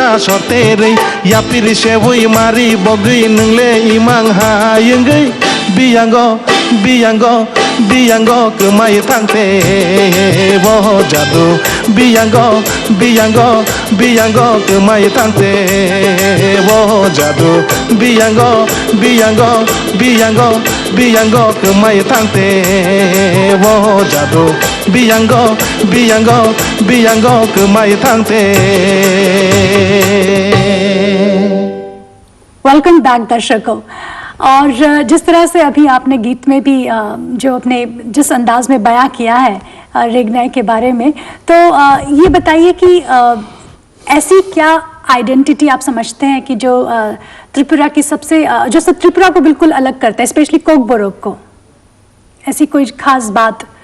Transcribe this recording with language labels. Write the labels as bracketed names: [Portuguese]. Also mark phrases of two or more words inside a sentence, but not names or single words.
[Kok Borok] sorte re Ya piri sevui mari bogui nengle imang hayengei Biyango biyango biyango kemai thangte Boh jadu biyango biyango biyango kemai thangte Boh jadu biyango biyango biyango biyango kemai thangte Boh jadu biyango biyango biyango kemai thangte [English] welcome back दर्शकों। [Hindi] और जिस तरह से अभी आपने गीत में भी जो अपने जिस अंदाज में बयां किया है रेगनाई के बारे में, तो ये बताइए कि ऐसी क्या आइडेंटिटी आप समझते हैं कि जो त्रिपुरा की सबसे जो सब त्रिपुरा को बिल्कुल अलग करता है, स्पेशली कोकबोरोक को, ऐसी कोई खास बात?